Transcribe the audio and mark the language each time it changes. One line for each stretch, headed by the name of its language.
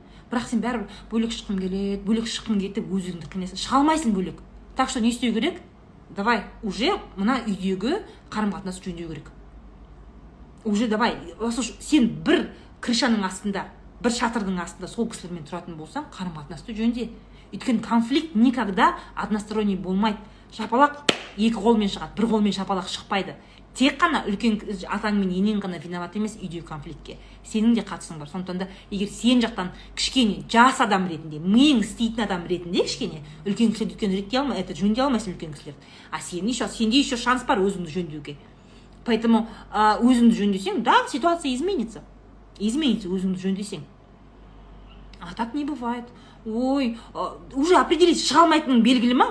Kazakh: Бірақ сен бәрібір бөлек шыққым келеді, бөлек шыққым кетіп өзіңді қинайсың. Шыға алмайсың бөлек.
Russian: Так что
Kazakh: не істеу керек? Давай, уже мына үйдегі қарым-қатынасты жөндеу керек. Уже давай, сен бір крышаның астында, бір шатырдың астында сол кісілермен тұратын болсаң, қарым-қатынасты жөнде. Өйткені конфликт
Russian: никогда односторонний
Kazakh: болмайды. Шапалақ екі қолмен шығады, бір қолмен шапалақ шықпайды. Тек қана үлкен атаң мен енең ғана виноват емес үйдегі конфликтке. Сенің де қатысың бар. Сондықтан да егер сен жақтан кішкене жас адам ретінде, миың істейтін адам ретінде кішкене үлкен кісілерді үлкен реттей алмай, это жөндей алмайсың үлкен кісілерді. А сенде еще шанс бар өзіңді жөндеуге. Поэтому өзіңді жөндесең, да,
Russian: ситуация изменится. Изменится,
Kazakh: өзіңді жөндесең.
Russian: А так не бывает.
Kazakh: Ой,
Russian: уже определись,
Kazakh: шыға алмайтының белгілі ма?